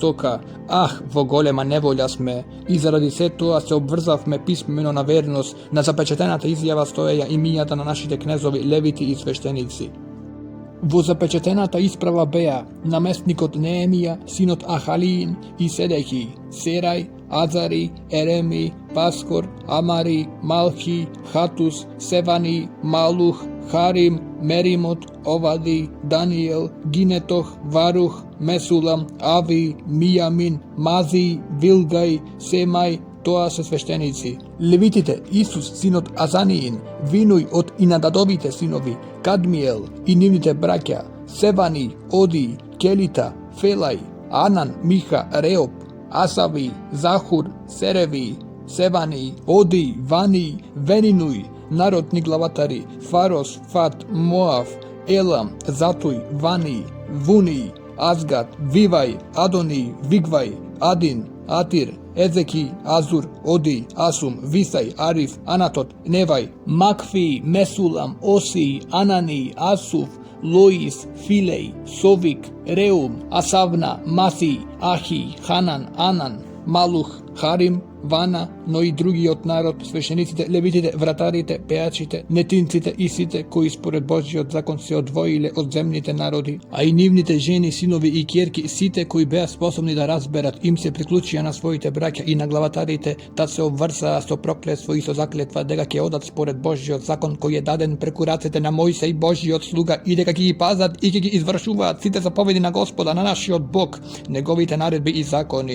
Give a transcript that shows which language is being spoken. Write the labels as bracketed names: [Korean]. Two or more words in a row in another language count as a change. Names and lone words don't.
[Macedonian] Ах, во големи голема неволја сме, и заради се тоа се обврзавме писмено на верност на запечатената изјава стоеја имињата на нашите кнезови, левити и свештеници. Во запечатената исправа беа наместникот Неемија, синот Ахалиин и Седехи, Серај, Азари, Ереми, Паскор, Амари, Малхи, Хатус, Севани, Малух, Харим, Меримот, Овади, Даниел, Гинетох, Варух, Месулам, Ави, Мијамин, Мази, Вилгај, Семај, тоа се свештеници. Левитите, Исус, синот Азаниин, Винуј од Инададовите синови, Кадмиел и нивните браќа, Севани, Оди, Келита, Фелај, Анан, Миха, Реоп, Асави, Захур, Сереви, Севани, Оди, Вани, Венинуј, народни главатари, Фарос, Фат, Моав, Елам, Затуј, Вани, Вуни, Азгад, Вивај, Адони, Вигвај, Адин, Атир, Езеки, Азур, Оди, Асум, Висај, Ариф, Анатот, Невај, Макфи, Месулам, Оси, Анани, Асуф, Лоис, Филеј, Совик, Реум, Асавна, Маси, Ахи, Ханан, Анан, Малух, Харим, Вана, но и другиот народ, свештениците, левитите, вратарите, пеачите, нетинците и сите кои според Божјиот закон се одвоиле од земните народи, а и нивните жени, синови и ќерки, сите кои беа способни да разберат, им се приклучија на своите браќа и на главатарите, да се обврзаа со проклетство и со заклетва дека ќе одат според Божјиот закон кој е даден преку рацете на Мојсеј, Божјиот слуга, и дека ќе ги пазат и ќе ги извршуваат сите заповеди на Господа, на нашиот Бог, неговите наредби и закони.